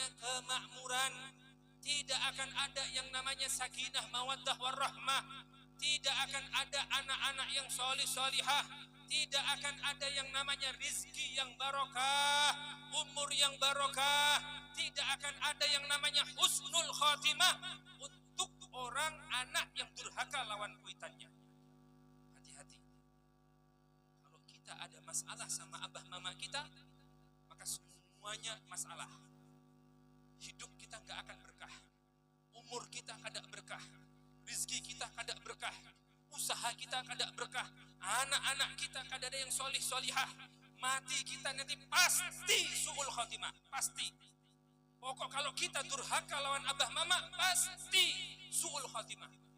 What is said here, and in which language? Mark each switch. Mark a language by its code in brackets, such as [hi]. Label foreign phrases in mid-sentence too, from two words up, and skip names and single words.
[id] kemakmuran, tidak akan ada yang namanya [ar] سكينة مودة ورحمة, [id] tidak akan ada anak-anak yang solih solihah, tidak akan ada yang namanya rizki yang barokah, umur yang barokah, tidak akan ada yang namanya [ar] حسن الخاتمة [id] untuk orang anak yang durhaka lawan kuitannya. Hati-hati. Kalau kita ada masalah sama abah mama kita, maka semuanya masalah. Hidup kita nggak akan berkah, umur kita kada berkah, rizki kita kada berkah, usaha kita kada berkah, anak-anak kita kada ada yang solih solihah, mati kita nanti pasti [ar] سوء الخاتمة, [id] pasti. Pokok kalau kita durhaka lawan abah mama, pasti [ar] سوء الخاتمة.